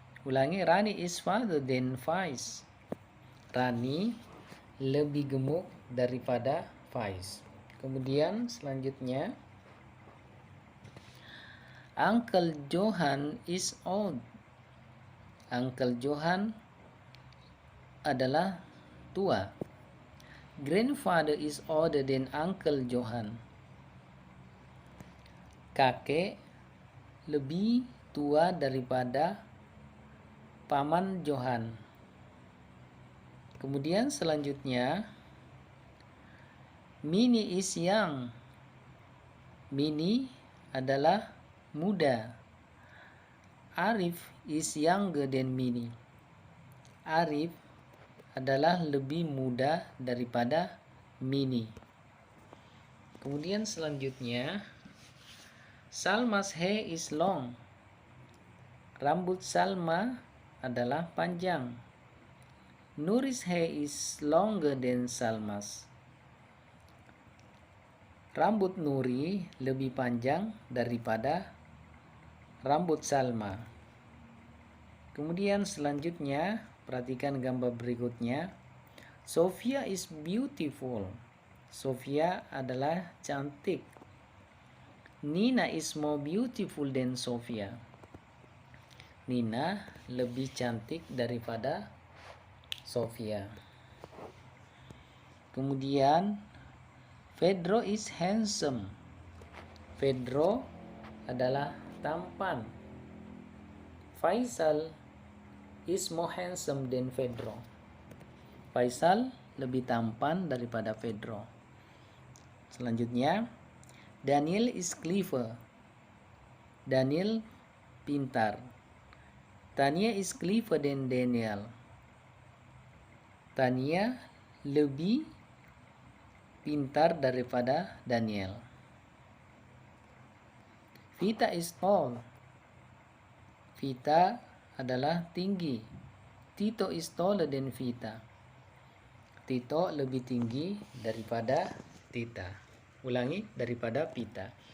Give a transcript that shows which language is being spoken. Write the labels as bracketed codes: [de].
[id] Ulangi, [en] Rani is father than Vice. [id] Rani lebih gemuk daripada Vice. Kemudian selanjutnya, [en] Uncle Johan is old. [id] Uncle Johan adalah tua. [en] Grandfather is older than Uncle Johan. [id] Kakek lebih tua daripada paman Johan. Kemudian selanjutnya, [en] Minnie is young. [id] Minnie adalah muda. [en] Arif is younger than Minnie. [id] Arif adalah lebih muda daripada Minnie. Kemudian selanjutnya, [en] Salma's hair is long. [id] Rambut Salma adalah panjang. [en] Nuri's hair is longer than Salma's. [id] Rambut Nuri lebih panjang daripada rambut Salma. Kemudian selanjutnya, perhatikan gambar berikutnya. [en] Sophia is beautiful. [id] Sophia adalah cantik. [en] Nina is more beautiful than Sophia. [id] Nina lebih cantik daripada Sophia. Kemudian [en] Pedro is handsome. [id] Pedro adalah tampan. [en] Faisal is more handsome than Pedro. [id] Faisal lebih tampan daripada Pedro. Selanjutnya, [en] Daniel is clever. [id] Daniel pintar. [en] Tania is clever than Daniel. [id] Tania lebih pintar daripada Daniel. [en] Vita is tall. [id] Vita adalah tinggi. [en] Tito is taller than Vita. [id] Tito lebih tinggi daripada Tita. Ulangi, daripada Vita.